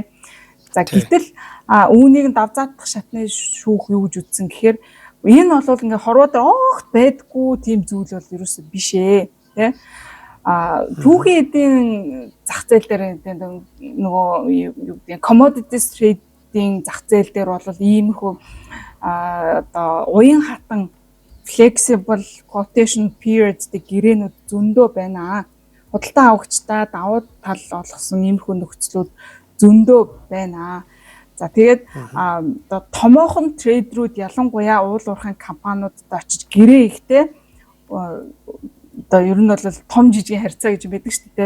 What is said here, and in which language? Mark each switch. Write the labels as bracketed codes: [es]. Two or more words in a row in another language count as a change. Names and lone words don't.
[mn] За гэтэл үүнийг давзаалдах шатны шүүх юу гэж үзсэн гэхээр энэ бол ингээ хорвоо дээр огт байдгүй тийм зүйл бол ерөөсөө биш ээ тий. Түүхийн эдийн зах зээл дээр нөгөө юу гэдэг [en] commodities trading [mn] зах зээл дээр бол иймэрхүү одоо уян хатан [en] flexible quotation period- [mn] тэй гэрээнүүд зөндөө байна. Худалдан авагчдаа давуу тал олгосон иймэрхүү нөхцлүүд зөндөө байна. За тэгээд одоо томоохон трейдерүүд ялангуяа уул уурхайн компаниудад очиж гэрээ ихтэй одоо ер нь бол том жижигэн харьцаа гэж байдаг шүү дээ.